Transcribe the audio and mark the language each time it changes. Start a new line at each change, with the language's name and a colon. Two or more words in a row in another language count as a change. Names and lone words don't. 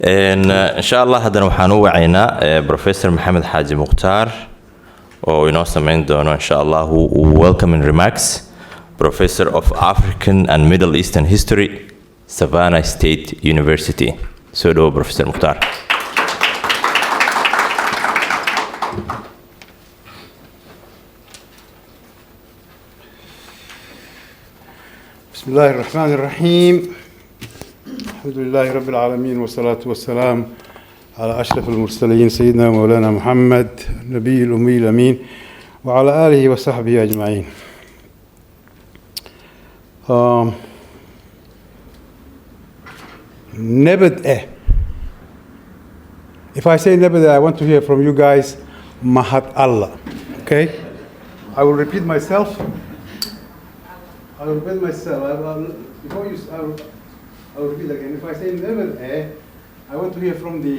Arabic: إن شاء الله هذا
Somali: waxaan u wacaynaa Professor Mohamed Haji Mukhtar oo inoo sameyn doono
Arabic: إن شاء الله
English: welcoming remarks. Professor of African and Middle Eastern History, Savannah State University. So do Professor Mukhtar.
Arabic: بسم الله الرحمن الرحيم. الحمد لله رب العالمين والصلاة والسلام على أشرف المرسلين سيدنا مولانا محمد النبي الأمي الأمين وعلى آله وصحبه أجمعين. نبدأ.
English: If I say نبدأ, I want to hear from you guys Mahat Allah. Okay? I will repeat myself. I will repeat myself. Before you, I will repeat again. If I say نبدأ, I want to hear from the.